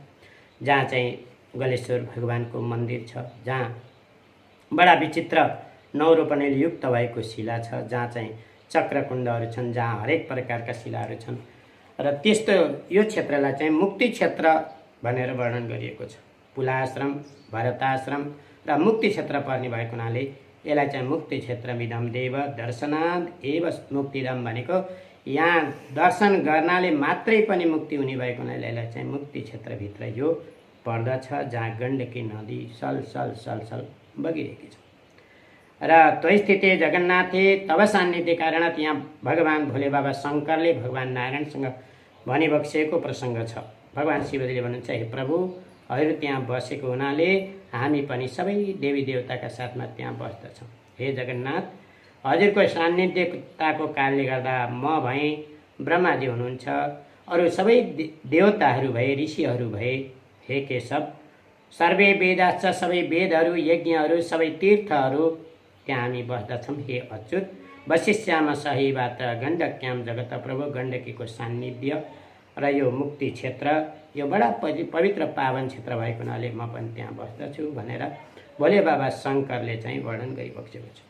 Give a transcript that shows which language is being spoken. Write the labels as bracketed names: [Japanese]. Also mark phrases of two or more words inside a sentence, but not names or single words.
[Nepali] जहाँ चाहिँ गलेश्वर भगवानको मन्दिर छ, जहाँ बडा विचित्र नौरोपणले युक्त भएको शिला छ, जहाँ चाहिँ चक्रकुण्डहरू छन्, जहाँ हरेक प्रकारका शिलाहरू छन्। र त्यस्तो यो क्षेत्रलाई चाहिँ मुक्ति क्षेत्र भनेर वर्णन गरिएको छ। पुलाश्रम, भरताश्रम र मुक्ति क्षेत्र पर्ने भएको हुनाले यसलाई चाहिँ [Sanskrit] मुक्ति क्षेत्रमिदं देव दर्शनाद एव मुक्तिदम [Nepali] भनेको यहाँ दर्शन गर्नाले मात्रै पनि मुक्ति हुने भएको हुनाले यसलाई चाहिँ मुक्ति क्षेत्रभित्र यो पर्दछ, जहाँ गण्डकी नदी सल सल सल सल बगिरहेकी छ। र त्यो [Sanskrit] स्थिति जगन्नाथे तब सान्निध्य कारणत [Nepali] यहाँ भगवान भोले बाबा शङ्करले भगवान नारायणसँग भनिबक्सेको प्रसङ्ग छ। भगवान शिवजीले भन्नुहुन्छ, हे प्रभु हजुर त्यहाँ बसेको हुनाले हामी पनि सबै देवी देवताका साथमा त्यहाँ बस्दछौँ। हे जगन्नाथ, हजुरको सान्निध्यताको कारणले गर्दा म भएँ, ब्रह्माजी हुनुहुन्छ, अरू सबै देवताहरू भए, ऋषिहरू भए, [Sanskrit] हे केशव सर्वे वेदाश्च [Nepali] सबै वेदहरू, यज्ञहरू, सबै तीर्थहरू त्यहाँ हामी बस्दछौँ। [Sanskrit] हे अच्युत वशिष्याम सहीबाट गण्डक्याम जगत प्रभु, [Nepali] गण्डकीको सान्निध्य र यो मुक्ति क्षेत्र यो बडा पवित्र पावन क्षेत्र भएको हुनाले म पनि त्यहाँ बस्दछु भनेर भोले बाबा शङ्करले चाहिँ वर्णन गरिबक्सेको छ।